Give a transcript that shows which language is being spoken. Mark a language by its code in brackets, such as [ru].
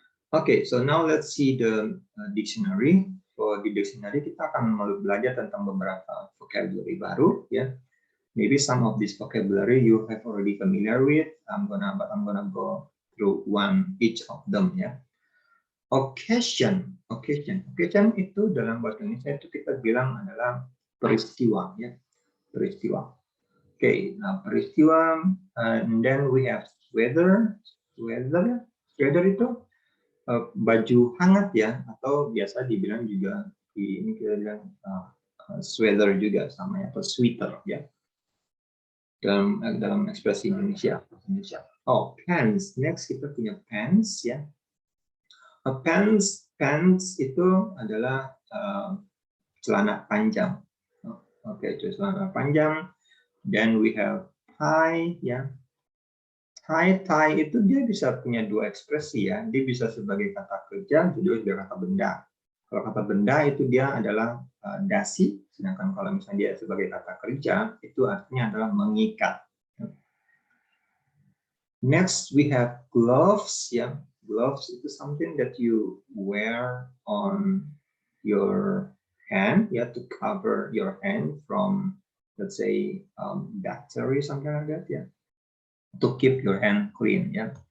[en] Okay, so now let's see the dictionary. For the dictionary, [id] kita akan belajar tentang beberapa vocabulary baru, ya. [en] Maybe some of this vocabulary you have already familiar with. I'm gonna go through each of them, ya. [id] Occasion itu dalam bahasa Indonesia itu kita bilang adalah peristiwa, ya, peristiwa. Okay, nah peristiwa, [en] and then we have weather [id] itu baju hangat, ya, atau biasa dibilang juga ini kita bilang sweater juga sama, atau sweater, ya, dalam ekspresi Indonesia. Oh, pants. Next kita punya pants, ya. Pants itu adalah celana panjang. Oke, itu celana panjang. [en] Then we have tie, [id] ya. Tie itu dia bisa punya dua ekspresi, ya. Dia bisa sebagai kata kerja, juga sebagai kata benda. Kalau kata benda itu dia adalah dasi, sedangkan kalau misalnya dia sebagai kata kerja itu artinya adalah mengikat. [en] Next we have gloves, ya. Gloves itu something that you wear on your hand, ya, to cover your hand from, let's say, bacteria, something like that, ya. To keep your hand clean, ya.